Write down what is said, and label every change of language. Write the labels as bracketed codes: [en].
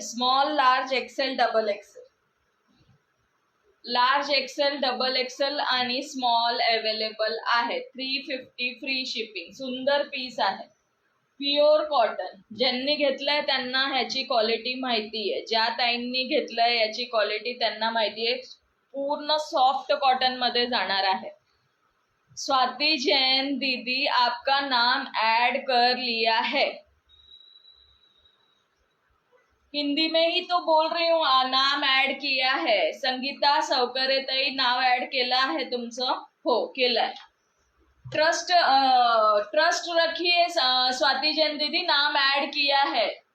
[mr] Small, large, Excel, double XL. Large XL, double XL आणि small available आहे. 350 free shipping. सुंदर piece आहे. Pure cotton. ज्यांनी घेतलंय त्यांना ह्याची क्वालिटी माहिती आहे. ज्या ताईंनी घेतलंय याची क्वालिटी त्यांना माहिती आहे. पूर्ण सॉफ्ट कॉटन मध्ये जाणार आहे. [hi] स्वाति जैन दीदी आपका नाम ऐड कर लिया है. हिंदी में ही तो बोल रही हूँ. नाम ऐड किया है. [mr] संगीता सवकरे ताई नाव ऐड केलं आहे तुमचं? हो केलंय. [hi] ट्रस्ट रखिए स्वाति जैन दीदी, नाम ऐड किया है.